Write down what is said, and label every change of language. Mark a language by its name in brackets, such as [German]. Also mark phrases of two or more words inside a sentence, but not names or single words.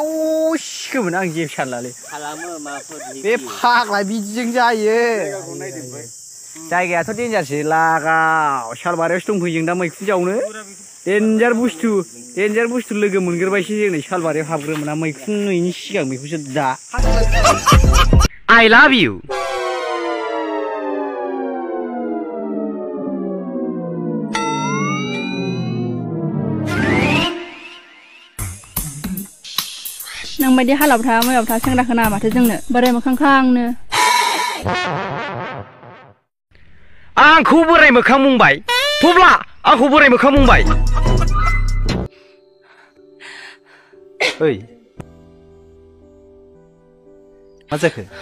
[Bodo] सिखोमोन आं जेबो सानलालै बे फाग्ला बिदिजों जायो जायगायाथ' देन्जारसो लागाव सालबारियावसो दंफैयो जों दा मैखुन जावनो देन्जार बुस्थु लोगो मोनग्रोबायसो जों नै सालबारियाव हाबग्रोमोना मैखुन नुयैनि सिगां बेखौसो दा [English] I love you [Bodo] नों बायदि हालावथा मैयावथा सेंग्रा खोना माथो जोंनो बोराय मोखां खांनो आंखौ बोराय मोखां बुंबाय थब्ला आंखौ बोराय मोखां बुंबाय ओइ मा जाखो